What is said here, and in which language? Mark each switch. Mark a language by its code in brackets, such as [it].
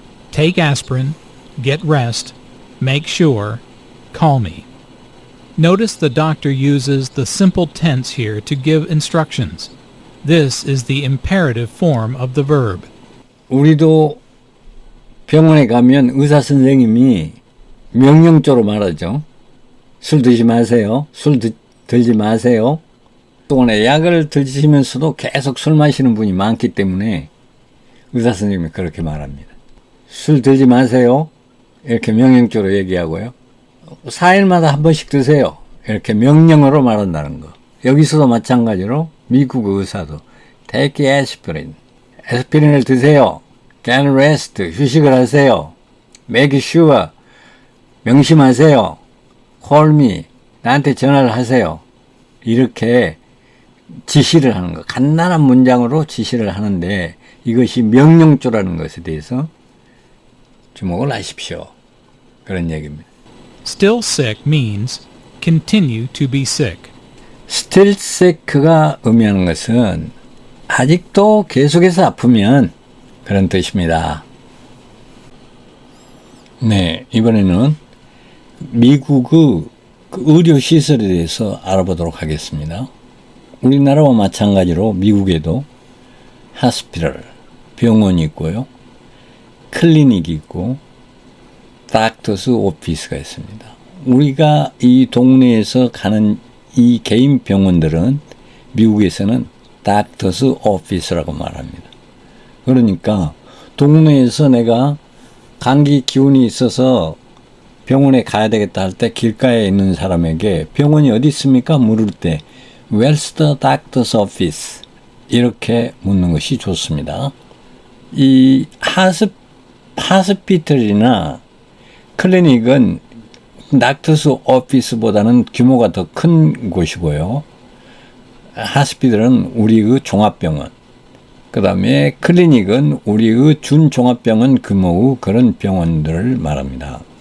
[en] Take aspirin, get rest, make sure, call me. Notice the doctor uses the simple tense here to give instructions. This is the imperative form of the verb. [ko] 우리도 병원에 가면 의사 선생님이 명령조로 말하죠. 술 드시지 마세요. 술 들지 마세요. 동안에 약을 드시면서도 계속 술 마시는 분이 많기 때문에 의사 선생님이 그렇게 말합니다. 술 들지 마세요. 이렇게 명령조로 얘기하고요. 4일마다 한 번씩 드세요. 이렇게 명령어로 말한다는 거. 여기서도 마찬가지로 미국 의사도 [en] take aspirin. [ko] 에스피린을 드세요. [en] get rest. [ko] 휴식을 하세요. [en] make sure. [ko] 명심하세요. [en] call me. [ko] 나한테 전화를 하세요. 이렇게 지시를 하는 거. 간단한 문장으로 지시를 하는데 이것이 명령조라는 것에 대해서 주목을 하십시오. 그런 얘기입니다. [en] Still sick means continue to be sick. [ko] Still sick가 의미하는 것은 아직도 계속해서 아프면 그런 뜻입니다. 네, 이번에는 미국의 의료시설에 대해서 알아보도록 하겠습니다. 우리나라와 마찬가지로 미국에도 hospital, 병원이 있고요. 클리닉이 있고 닥터스 오피스가 있습니다. 우리가 이 동네에서 가는 이 개인 병원들은 미국에서는 닥터스 오피스라고 말합니다. 그러니까 동네에서 내가 감기 기운이 있어서 병원에 가야 되겠다 할 때 길가에 있는 사람에게 병원이 어디 있습니까? 물을 때 [en] Where's the doctor's office? [ko] 이렇게 묻는 것이 좋습니다. 이 하스피털이나 클리닉은 닥터스 오피스보다는 규모가 더 큰 곳이고요. 하스피털은 우리의 종합병원, 그 다음에 클리닉은 우리의 준종합병원 규모의 그런 병원들을 말합니다.